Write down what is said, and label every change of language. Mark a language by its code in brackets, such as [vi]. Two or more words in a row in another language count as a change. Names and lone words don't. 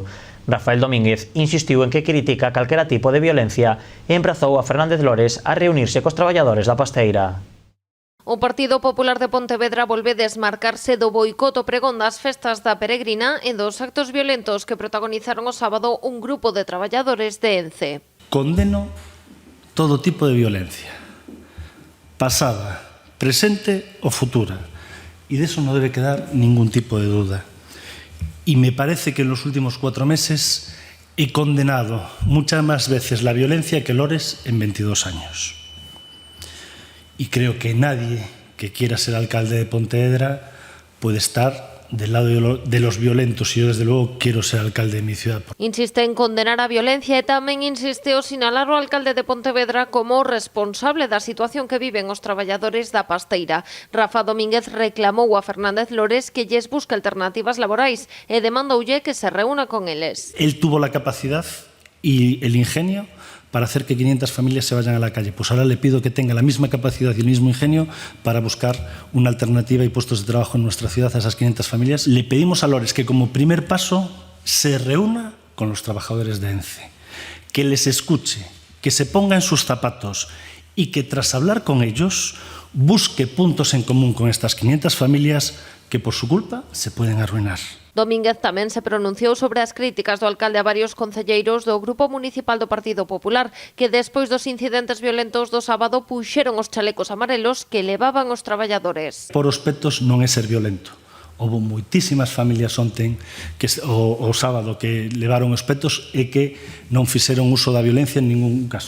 [gl] Rafael Domínguez insistiu en que critica calquera tipo de violencia e emprazou a Fernández Lores a reunirse cos traballadores da pasteira. O Partido Popular de Pontevedra volve desmarcarse do boicot ao pregón das festas da Peregrina e dos actos violentos que protagonizaron o sábado un grupo de traballadores de Ence. [es] Condeno todo tipo de violencia, pasada, presente o futura, y de eso no debe quedar ningún tipo de duda. Y me parece que en los últimos 4 meses he condenado muchas más veces la violencia que Lores en 22 años. Y creo que nadie que quiera ser alcalde de Pontevedra puede estar del lado de los violentos, y yo desde luego quiero ser alcalde de mi ciudad. [gl] Insiste en condenar a violencia e tamén insiste o sinalar o alcalde de Pontevedra como responsable da situación que viven os traballadores da pasteira. Rafa Domínguez reclamou a Fernández Lores que lles busque alternativas laborais e demandoulle que se reúna con eles. [es] Él tuvo la capacidad y el ingenio para hacer que 500 familias se vayan a la calle. Pues ahora le pido que tenga la misma capacidad y el mismo ingenio para buscar una alternativa y puestos de trabajo en nuestra ciudad a esas 500 familias. Le pedimos a Lores que como primer paso se reúna con los trabajadores de Ence, que les escuche, que se ponga en sus zapatos y que tras hablar con ellos busque puntos en común con estas 500 familias que por su culpa se pueden arruinar. [gl] Domínguez tamén se pronunciou sobre as críticas do alcalde a varios concelleiros do Grupo Municipal do Partido Popular que despois dos incidentes violentos do sábado puxeron os chalecos amarelos que levaban os traballadores. Por os petos non é ser violento. Houve moitísimas familias ontem o sábado que levaron os petos e que non fixeron uso da violencia en ningún caso.